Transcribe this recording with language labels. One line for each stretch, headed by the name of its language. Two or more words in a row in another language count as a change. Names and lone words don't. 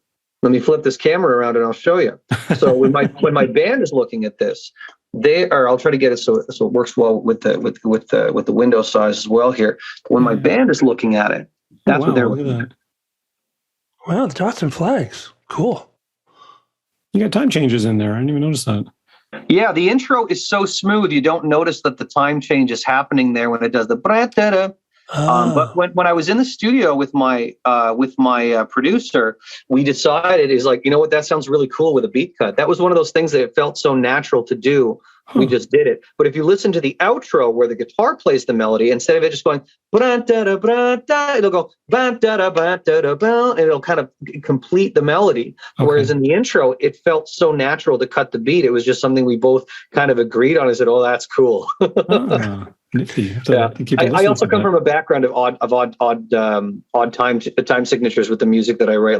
English: Let me flip this camera around and I'll show you. So when my band is looking at this, I'll try to get it so it works well with the window size as well here. When my band is looking at it, that's what they're looking at. Wow, the dots and flags. Cool. You got time changes in there. I didn't even notice that. Yeah, the intro is so smooth, you don't notice that the time change is happening there when it does the bra-da-da. But when I was in the studio with my producer, we decided, is like, you know what, that sounds really cool with a beat cut. That was one of those things that it felt so natural to do We just did it. But if you listen to the outro where the guitar plays the melody, instead of it just going bra-da-da-bra-da, it'll go ba-da-da-ba-da-da-ba, and it'll kind of complete the melody. Whereas in the intro, it felt so natural to cut the beat. It was just something we both kind of agreed on and said, "Oh, that's cool." Nifty. Yeah. I also come from a background of odd time signatures with the music that I write.